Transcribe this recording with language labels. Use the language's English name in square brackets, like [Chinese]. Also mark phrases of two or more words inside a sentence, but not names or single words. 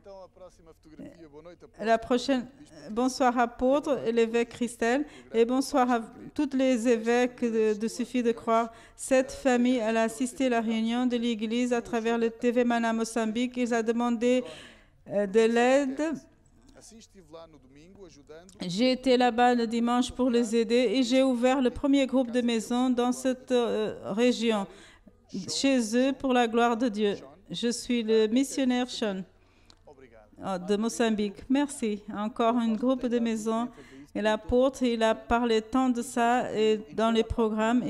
[French] La prochaine, bonsoir apôtre et l'évêque Christelle, et bonsoir à tous les évêques de Suffit de croire. Cette famille, elle a assisté à la réunion de l'église à travers le TV Mana Mozambique. Ils ont demandé de l'aide. [Portuguese] Assim estive lá no domingo ajudando [French] J'ai été là-bas le dimanche pour les aider et j'ai ouvert le premier groupe de maisons dans cette région, chez eux, pour la gloire de Dieu. Je suis le missionnaire Sean de Mozambique. Merci. Encore un groupe de maisons. Et l'apôtre, il a parlé tant de ça et dans les programmes.